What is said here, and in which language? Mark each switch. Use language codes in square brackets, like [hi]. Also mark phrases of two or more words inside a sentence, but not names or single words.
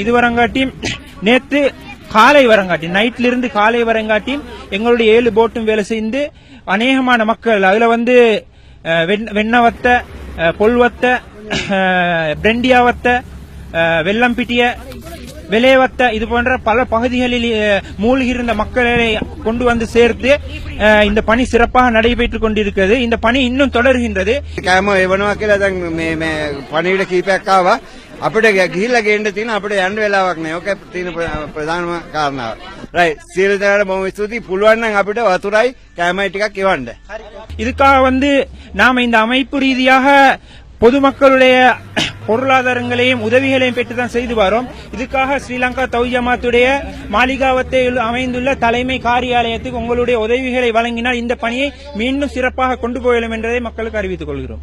[ta] இது வரங்காட்டியும் நேற்று காலை வரங்காட்டி, நைட்ல இருந்து காலை வரங்காட்டியும் எங்களுடைய 7 போட்டும் வேலை செய்து அநேகமான மக்கள் அதுல வெண்ணவத்த, பொல்வத்த, பிரெண்டியாவத்த, வெள்ளம்பிட்டிய, விளைவத்த இது போன்ற பல பகுதிகளில் மூழ்கியிருந்த மக்களை கொண்டு சேர்த்து இந்த பணி சிறப்பாக நடைபெற்றுக் கொண்டிருக்கிறது. இந்த பணி இன்னும் தொடர்கின்றது. [si] පණිවිඩ කීපයක් ආවා. අපිට ගිහිල්ලා ගේන්න තියෙන අපිට යන්න වෙලාවක් නැහැ. ඕක තියෙන ප්‍රධානම කාරණාව. රයිට්. සියලු දෙනාට බොහොම ස්තුතියි. පුළුවන් නම් අපිට වතුරයි කෑමයි ටිකක් එවන්න. [ta] இதுக்காக நாம இந்த அமைப்பு ரீதியாக பொதுமக்களுடைய பொருளாதாரங்களையும் உதவிகளையும் பெற்றுதான் செய்து வரோம். இதுக்காக ஸ்ரீலங்கா தௌஹீத் ஜமாத்துடைய மாளிகாவத்தில் அமைந்துள்ள தலைமை காரியாலயத்துக்கு உங்களுடைய உதவிகளை வழங்கினால் இந்த பணியை மீண்டும் சிறப்பாக கொண்டு போகலாம் என்றதை மக்களுக்கு அறிவித்துக் கொள்கிறோம்.